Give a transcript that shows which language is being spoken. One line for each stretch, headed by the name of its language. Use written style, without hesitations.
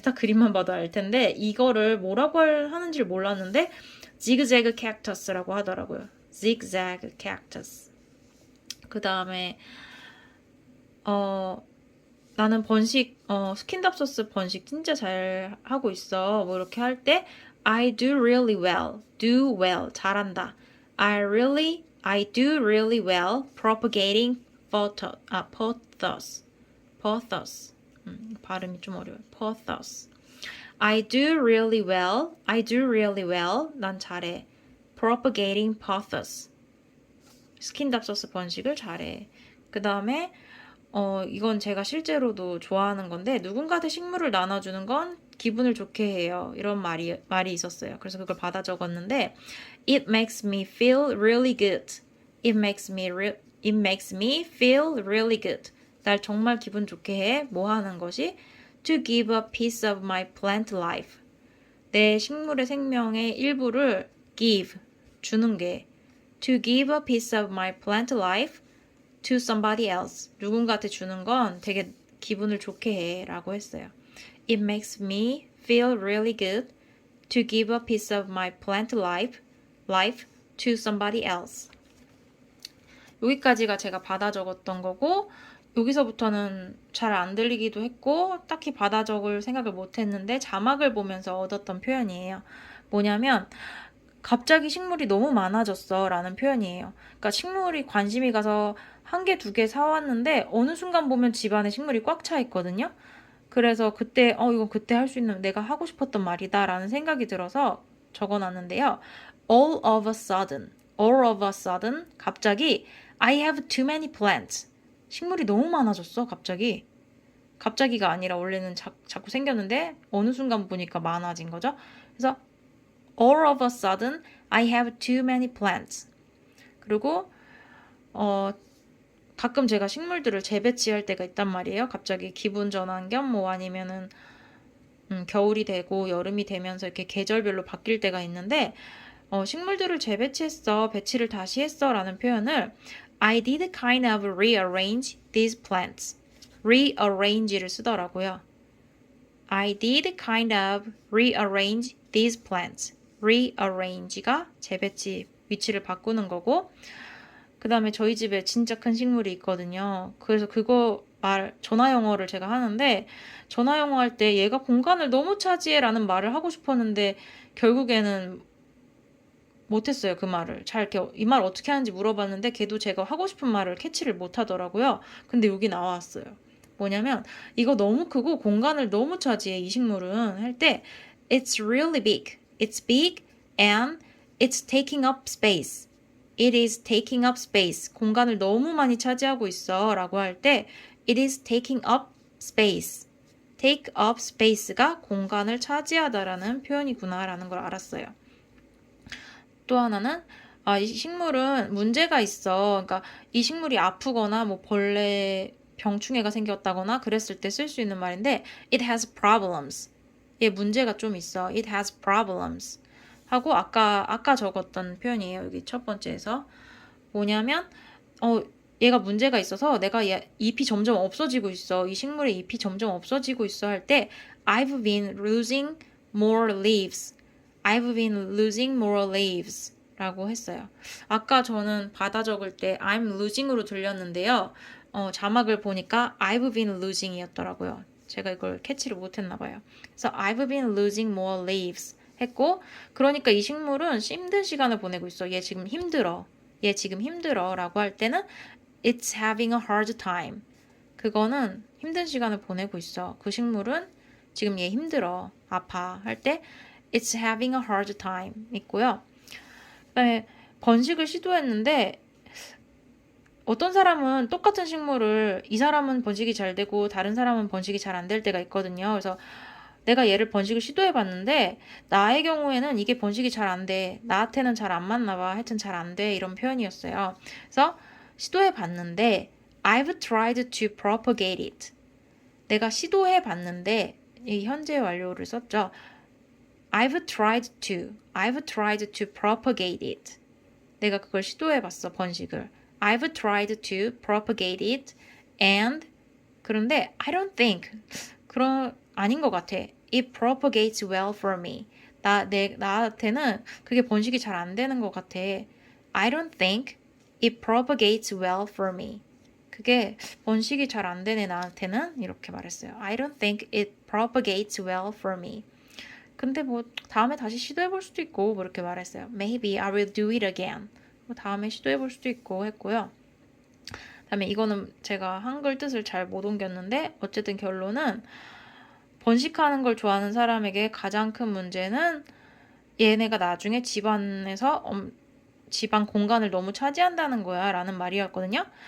Korean: 다 그림만 봐도 알 텐데 이거를 뭐라고 하는지를 몰랐는데 zigzag cactus라고 하더라고요.
English: zigzag cactus.
Korean: 그 다음에 나는 스킨답소스 번식 진짜 잘 하고 있어. 뭐 이렇게 할 때
English: I do really well. do well.
Korean: 잘한다.
English: I do really well propagating pothos.
Korean: pothos. 발음이 좀 어려워요. pothos.
English: I do really well. I do really well.
Korean: 난 잘해.
English: propagating pothos.
Korean: 스킨답소스 번식을 잘해. 그 다음에 이건 제가 실제로도 좋아하는 건데 누군가한테 식물을 나눠주는 건 기분을 좋게 해요. 이런 말이 있었어요. 그래서 그걸 받아 적었는데
English: It makes me feel really good. It makes me feel really good.
Korean: 날 정말 기분 좋게 해. 뭐 하는 것이?
English: To give a piece of my plant life.
Korean: 내 식물의 생명의 일부를 give, 주는 게
English: To give a piece of my plant life to somebody else.
Korean: 누군가한테 주는 건 되게 기분을 좋게 해 라고 했어요.
English: It makes me feel really good to give a piece of my plant life to somebody else.
Korean: 여기까지가 제가 받아 적었던 거고 여기서부터는 잘 안 들리기도 했고 딱히 받아 적을 생각을 못 했는데 자막을 보면서 얻었던 표현이에요. 뭐냐면 갑자기 식물이 너무 많아졌어 라는 표현이에요. 그러니까 식물이 관심이 가서 1개, 2개 사왔는데 어느 순간 보면 집안에 식물이 꽉 차 있거든요. 그래서 그때 이건 그때 할 수 있는 내가 하고 싶었던 말이다 라는 생각이 들어서 적어놨는데요.
English: All of a sudden
Korean: 갑자기
English: I have too many plants.
Korean: 식물이 너무 많아졌어 갑자기. 갑자기가 아니라 원래는 자꾸 생겼는데 어느 순간 보니까 많아진 거죠. 그래서
English: All of a sudden, I have too many plants.
Korean: 그리고 가끔 제가 식물들을 재배치할 때가 있단 말이에요. 갑자기 기분 전환 겸 뭐 아니면은 겨울이 되고 여름이 되면서 이렇게 계절별로 바뀔 때가 있는데 식물들을 재배치했어, 배치를 다시 했어 라는 표현을
English: I did kind of rearrange these plants.
Korean: rearrange를 쓰더라고요.
English: I did kind of rearrange these plants.
Korean: rearrange가 재배치 위치를 바꾸는 거고 그 다음에 저희 집에 진짜 큰 식물이 있거든요. 그래서 그거 전화 영어를 제가 하는데, 전화 영어 할 때 얘가 공간을 너무 차지해 라는 말을 하고 싶었는데, 결국에는 못했어요, 그 말을. 이 말 어떻게 하는지 물어봤는데, 걔도 제가 하고 싶은 말을 캐치를 못 하더라고요. 근데 여기 나왔어요. 뭐냐면, 이거 너무 크고 공간을 너무 차지해, 이 식물은.
English: 할 때, It's really big. It's big and it's taking up space. It is taking up space.
Korean: 공간을 너무 많이 차지하고 있어. 라고 할 때,
English: It is taking up space.
Korean: take up space가 공간을 차지하다라는 표현이구나 라는 걸 알았어요. 또 하나는 이 식물은 문제가 있어. 그러니까 이 식물이 아프거나 뭐 벌레 병충해가 생겼다거나 그랬을 때 쓸 수 있는 말인데
English: it has problems.
Korean: 얘 문제가 좀 있어.
English: it has problems.
Korean: 하고 아까 적었던 표현이에요. 여기 첫 번째에서. 뭐냐면 얘가 문제가 있어서 내가 잎이 점점 없어지고 있어. 이 식물의 잎이 점점 없어지고 있어 할 때
English: I've been losing more leaves. I've been losing more leaves 라고 했어요.
Korean: 아까 저는 받아 적을 때 I'm losing으로 들렸는데요. 자막을 보니까 I've been losing 이었더라고요. 제가 이걸 캐치를 못했나 봐요. 그래서
English: I've been losing more leaves
Korean: 했고, 그러니까 이 식물은 힘든 시간을 보내고 있어. 얘 지금 힘들어. 라고 할 때는
English: It's having a hard time.
Korean: 그거는 힘든 시간을 보내고 있어. 그 식물은 지금 얘 힘들어. 아파. 할 때
English: It's having a hard time
Korean: 있고요. 그다음에 번식을 시도했는데 어떤 사람은 똑같은 식물을 이 사람은 번식이 잘 되고 다른 사람은 번식이 잘 안 될 때가 있거든요. 그래서 내가 얘를 번식을 시도해봤는데 나의 경우에는 이게 번식이 잘 안 돼. 나한테는 잘 안 맞나 봐. 하여튼 잘 안 돼. 이런 표현이었어요. 그래서 시도해봤는데
English: I've tried to propagate it.
Korean: 내가 시도해봤는데 이 현재 완료를 썼죠.
English: I've tried to propagate it.
Korean: 내가 그걸 시도해봤어, 번식을.
English: I've tried to propagate it and
Korean: 그런데
English: I don't think
Korean: 아닌 것 같아.
English: It propagates well for me.
Korean: 나한테는 그게 번식이 잘 안 되는 것 같아.
English: I don't think it propagates well for me.
Korean: 그게 번식이 잘 안 되네 나한테는 이렇게 말했어요.
English: I don't think it propagates well for me.
Korean: 근데 뭐 다음에 다시 시도해볼 수도 있고 뭐 이렇게 말했어요.
English: Maybe I will do it again.
Korean: 뭐 다음에 시도해볼 수도 있고 했고요. 그다음에 이거는 제가 한글 뜻을 잘 못 옮겼는데 어쨌든 결론은 번식하는 걸 좋아하는 사람에게 가장 큰 문제는 얘네가 나중에 집안에서 집안 공간을 너무 차지한다는 거야 라는 말이었거든요.